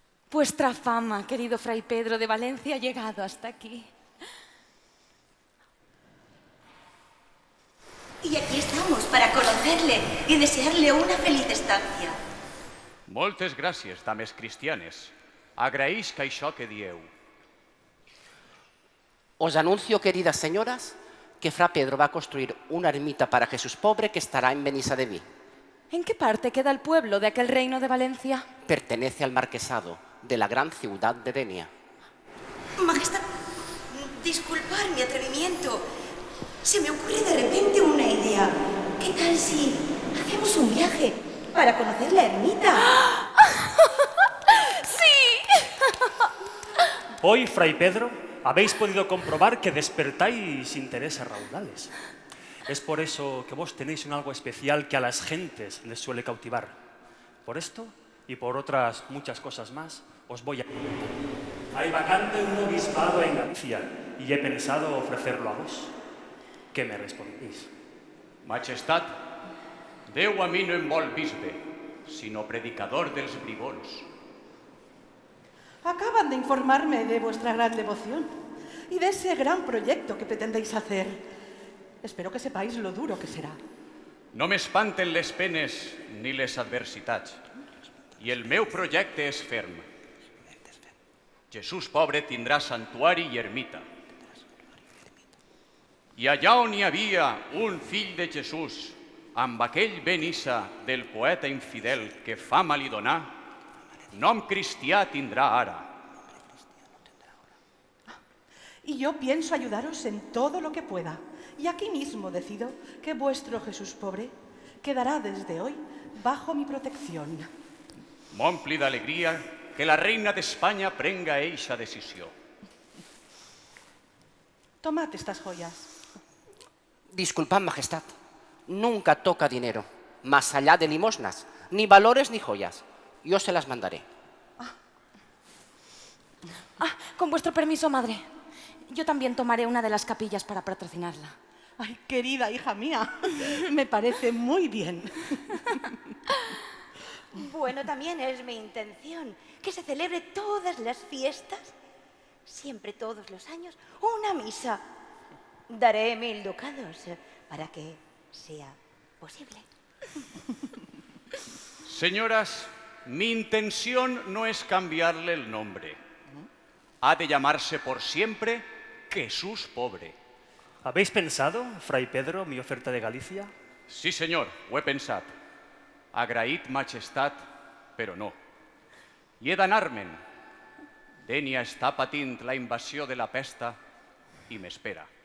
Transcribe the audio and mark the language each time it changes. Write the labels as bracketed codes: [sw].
[es] Vuestra fama, querido Fray Pedro de Valencia, ha llegado hasta aquí. Y aquí estamos para conocerle y desearle una feliz estancia. [ca] Moltes gràcies, dames cristianes. Agraïsc això que dieu. [es] Os anuncio, queridas señoras, que Fra Pedro va a construir una ermita para Jesús pobre que estará en Benisadeví. ¿En qué parte queda el pueblo de aquel reino de Valencia? Pertenece al marquesado de la gran ciudad de Denia. Majestad, disculpad mi atrevimiento. Se me ocurre de repente una idea. ¿Qué tal si hacemos un viaje para conocer la ermita? Hoy, Fray Pedro, habéis podido comprobar que despertáis intereses raudales. Es por eso que vos tenéis un algo especial que a las gentes les suele cautivar. Por esto y por otras muchas cosas más, os voy a comentar. Hay vacante un obispado en Galicia y he pensado ofrecerlo a vos. ¿Qué me respondéis? [ca] Majestat, Déu a mi no em vol bisbe, sinó predicador dels bribons. [es] Acaban de informarme de vuestra gran devoción y de ese gran proyecto que pretendéis hacer. Espero que sepáis lo duro que será. [ca] No m'espanten les penes ni les adversitats, i el meu projecte és ferm. Jesús pobre tindrà santuari i ermita. I allà on hi havia un fill de Jesús, amb aquell benissa del poeta infidel que fama li donà, nom cristià tindrà ara. [es] Y yo pienso ayudaros en todo lo que pueda. Y aquí mismo decido que vuestro Jesús pobre quedará desde hoy bajo mi protección. [ca] M'ompli d'alegria que la reina d'Espanya prenga eixa decisió. [es] Tomad estas joyas. Disculpad, majestad, nunca toca dinero, más allá de limosnas, ni valores ni joyas. Yo se las mandaré. Con vuestro permiso, madre. Yo también tomaré una de las capillas para patrocinarla. Ay, querida hija mía, me parece muy bien. Bueno, también es mi intención que se celebre todas las fiestas, siempre todos los años, una misa. Daré 1000 ducados para que sea posible. Señoras, mi intención no es cambiarle el nombre. Ha de llamarse por siempre Jesús Pobre. ¿Habéis pensado, Fray Pedro, mi oferta de Galicia? [ca] Sí, senyor, ho he pensat. Agraït majestat, però no. I he d'anar-me'n. Dènia està patint la invasió de la pesta i m'espera.